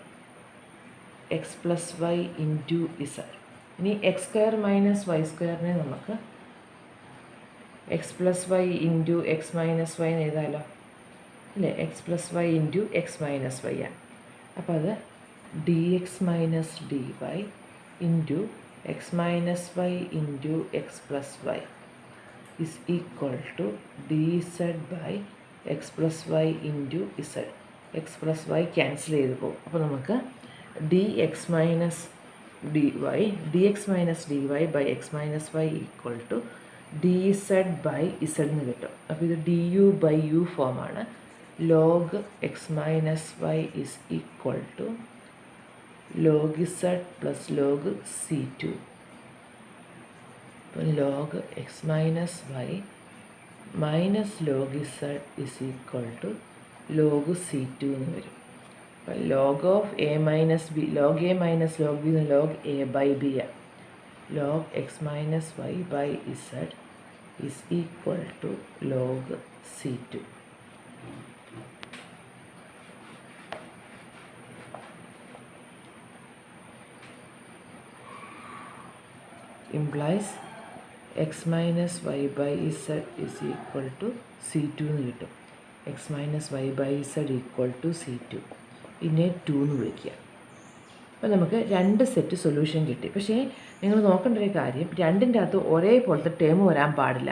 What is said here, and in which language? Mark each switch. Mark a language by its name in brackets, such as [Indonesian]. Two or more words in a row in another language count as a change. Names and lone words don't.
[English] x + y × z. [Malayalam] ഇനി [English] x² - y² [Malayalam] നെ നമുക്ക് [English] x + y × x - y [Malayalam] എന്ന് എഴുതാമല്ലോ അല്ലേ. [English] x + y × x - y [Malayalam] ആണ്. അപ്പോൾ അത് [English] dx - dy × x - y × x + y = dz/x + y × z. x + y [Malayalam] ക്യാൻസൽ ചെയ്ത് പോകും. അപ്പോൾ നമുക്ക് [English] dx - dy / x - y = dz/z [Malayalam] എന്ന് കിട്ടും. അപ്പോൾ ഇത് du/u ഫോമാണ്. [English] log x - y = log z + log c2. [Malayalam] അപ്പോൾ [English] log x - y - log z = log c2 [Malayalam] എന്ന് വരും. അപ്പോൾ [English] log a - b log a - log b log a/b [Malayalam] ആണ്. [English] log x - y/z = log c2. implies x - [Malayalam] y/z = c2 എന്ന് കിട്ടും. [English] x - y/z = c2. [Malayalam] ഇതിനെ 2 എന്ന് വിളിക്കുക. അപ്പോൾ നമുക്ക് രണ്ട് [English] set solution [Malayalam] കിട്ടി. പക്ഷേ നിങ്ങൾ നോക്കേണ്ട ഒരു കാര്യം, രണ്ടിൻ്റെ അകത്ത് ഒരേപോലത്തെ ടേം വരാൻ പാടില്ല.